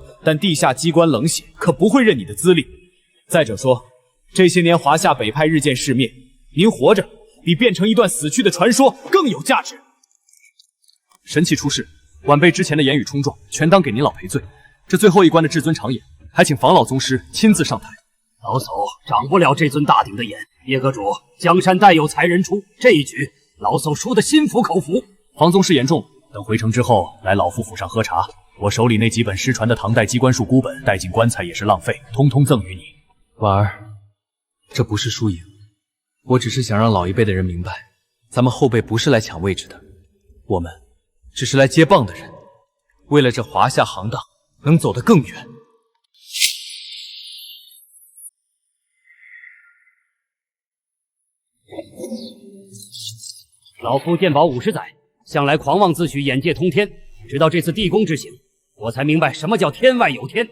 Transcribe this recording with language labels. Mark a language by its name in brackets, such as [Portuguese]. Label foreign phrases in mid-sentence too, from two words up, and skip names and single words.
[Chinese] 但地下機關冷血，可不會認你的資歷。再者說，這些年華夏北派日漸式滅，您活着比變成一段死去的傳說更有價值。神器出世，晚輩之前的言語衝撞，全當給您老賠罪。這最後一關的至尊長眼，還請房老宗師親自上台。老叟長不了這尊大鼎的眼，葉閣主，江山代有才人出，這一局老叟輸得心服口服。房宗師言重，等回城之後來老夫府上喝茶。我手裡那幾本失傳的唐代機關術孤本，帶進棺材也是浪費，通通贈與你。婉兒，這不是輸贏，我只是想讓老一輩的人明白，咱们后辈不是来搶位置的，我們只是來接棒的人，為了這華夏行當能走得更遠。老夫劍保50載，向來狂妄自詡眼界通天，直到這次地宮之行，我才明白什麼叫天外有天。